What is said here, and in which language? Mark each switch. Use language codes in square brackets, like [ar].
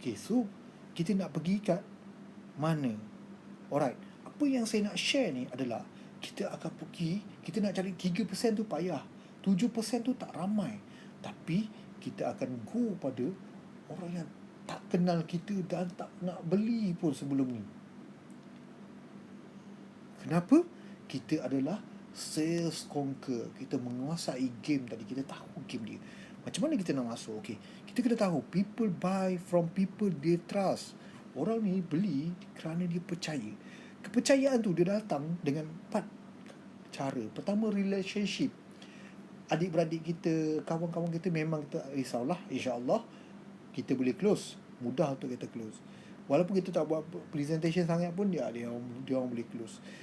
[ms] Okay, so kita nak pergi kat mana? Alright, apa yang saya nak share ni adalah kita akan pergi, kita nak cari 3% tu payah, 7% tu tak ramai, tapi kita akan go pada orang yang tak kenal kita dan tak nak beli pun sebelum ni. Kenapa? Kita adalah sales conquer. Kita menguasai game tadi. Kita tahu game dia. Macam mana kita nak masuk? [en] Okay, [ms] kita kena tahu [en] people buy from people they trust. [ms] Orang ni beli kerana dia percaya. Kepercayaan tu dia datang dengan 4 cara. Pertama, relationship. Adik-beradik kita, kawan-kawan kita, memang tak risaulah, insya-Allah kita boleh close. Mudah untuk kita close. Walaupun kita tak buat presentation sangat pun, dia orang boleh close.